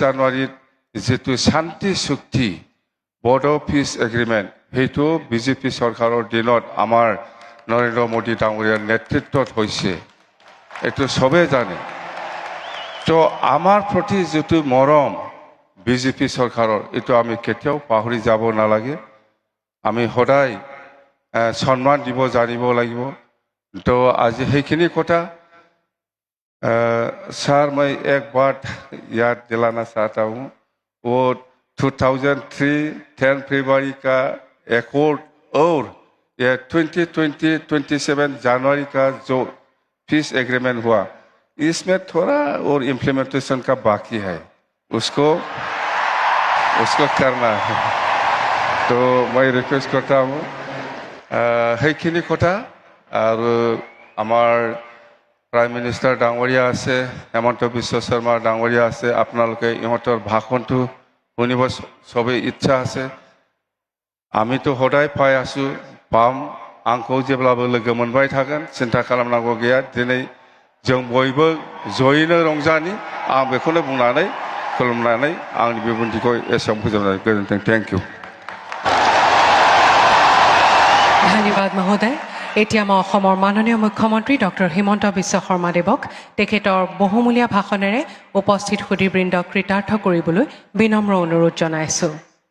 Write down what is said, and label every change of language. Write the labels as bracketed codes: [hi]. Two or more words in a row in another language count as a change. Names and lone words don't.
[as] জানুৱাৰীত যিটো শান্তি চুক্তি বড়ো [en] peace agreement [as] সেইটো বিজেপি চৰকাৰৰ দিনত আমাৰ নৰেন্দ্ৰ মোদী ডাঙৰীয়াৰ নেতৃত্বত হৈছে এইটো সবে জানে তো আমাৰ প্ৰতি যিটো মৰম বিজেপি চৰকাৰৰ এইটো আমি কেতিয়াও পাহৰি যাব নালাগে আমি সদায় সন্মান দিব জানিব লাগিব তো আজি সেইখিনি কথা [hi] सर मैं एक बात याद दिलाना चाहता हूँ वो 2003 10 फरवरी का एकॉर्ड और ये 2027 जनवरी का जो [en] peace agreement [hi] हुआ इसमें थोड़ा और इम्प्लीमेंटेशन का बाकी है उसको करना है तो मैं रिक्वेस्ट करता हूँ [as] সেইখিনি কথা আৰু আমাৰ প্ৰাইম মিনিষ্টাৰ ডাঙৰীয়া আছে হেমন্ত বিশ্ব শৰ্মা ডাঙৰীয়া আছে আপোনালোকে ইহঁতৰ ভাষণটো শুনিব সবেই ইচ্ছা আছে আমিতো সদায় পাই আছো পাম [brx] आंखौ जेब्लाबो लोगो मोनबाय थागोन सिन्था खालामनांगौ गैया दिनै जों बयबो जयैनो रंजानि आं बेखौनो बुंनानै खुलुमनानै आंनि बिबुंथिखौ एसेयावनो फोजोबनाय गोजोन्थों [en] thank you [hi] धन्यवाद महोदय [as] এতিয়া মই অসমৰ মাননীয় মুখ্যমন্ত্ৰী ডক্টৰ হিমন্ত বিশ্ব শৰ্মা দেৱক তেখেতৰ বহুমূলীয়া ভাষণেৰে উপস্থিত সুধীবৃন্দক কৃতাৰ্থ কৰিবলৈ বিনম্ৰ অনুৰোধ জনাইছোঁ